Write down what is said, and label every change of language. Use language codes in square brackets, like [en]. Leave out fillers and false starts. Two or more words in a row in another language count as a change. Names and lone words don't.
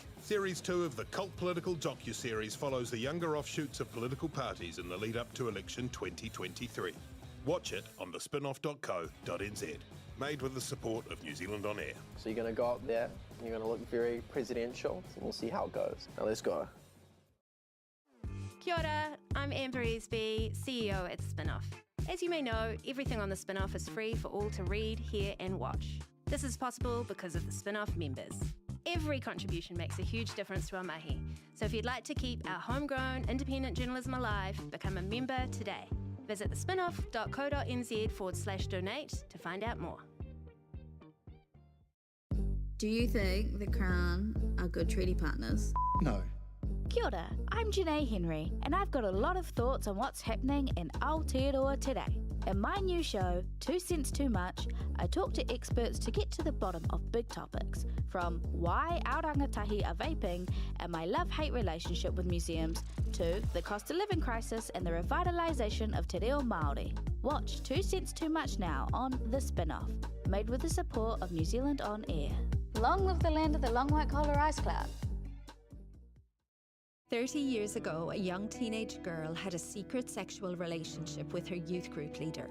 [en] Series 2 of the cult political docu-series follows the younger offshoots of political parties in the lead up to election 2023. Watch it on thespinoff.co.nz. Made with the support of New Zealand On Air. So you're going to go up there, you're going to look very presidential, and we'll see how it goes. Now let's go. [mi] Kia ora, [en] I'm Amber Easby, CEO at Spinoff. As you may know, everything on the Spinoff is free for all to read, hear and watch. This is possible because of the Spinoff members. Every contribution makes a huge difference to our mahi. So if you'd like to keep our homegrown independent journalism alive, become a member today. Visit thespinoff.co.nz/donate to find out more. Do you think the Crown are good treaty partners? No. [mi] Kia ora, [en] I'm Janae Henry, and I've got a lot of thoughts on what's happening in Aotearoa today. In my new show, 2 Cents Too Much, I talk to experts to get to the bottom of big topics, from why our rangatahi are vaping and my love-hate relationship with museums, to the cost of living crisis and the revitalisation of [mi] te reo Māori. [en] Watch 2 Cents Too Much now on The Spinoff, made with the support of New Zealand On Air. Long live the land of the long white collar ice cloud. 30 years ago, a young teenage girl had a secret sexual relationship with her youth group leader.